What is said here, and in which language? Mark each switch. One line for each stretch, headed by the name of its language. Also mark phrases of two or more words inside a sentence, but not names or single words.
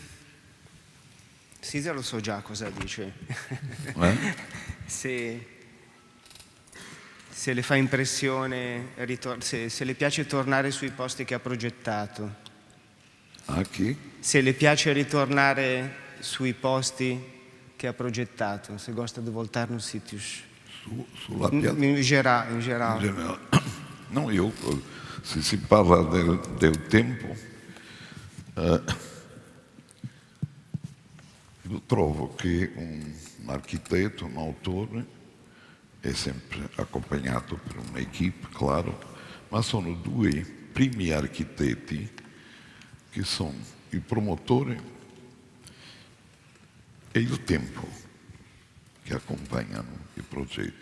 Italian: Sizia lo so già cosa dice. Se le fa impressione, se le piace tornare sui posti che ha progettato. A chi? Se le piace ritornare sui posti che ha progettato,
Portuguese: se gosta di voltar nos sítios.
Italian: Sulla piazza?
Portuguese: In geral.
Italian: No, se si parla del tempo, io trovo che un architetto, un autore, è sempre accompagnato per un'equipe, claro, ma sono 2 primi architetti che sono il promotore e il tempo che accompagnano il progetto.